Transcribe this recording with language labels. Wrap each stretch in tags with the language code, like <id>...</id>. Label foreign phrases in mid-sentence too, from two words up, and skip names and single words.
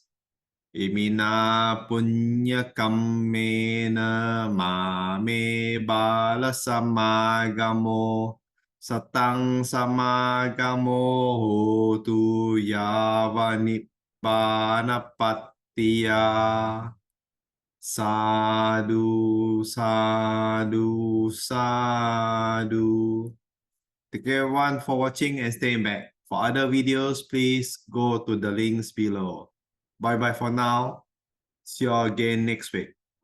<pi>Imina punya kammena mame bala samagamo satang samagamo hotu yava nibbana pattiya. Sadhu, sadhu, sadhu.</pi> <en>Thank you everyone for watching and staying back. For other videos, please go to the links below. Bye bye for now. See you all again next week.</en>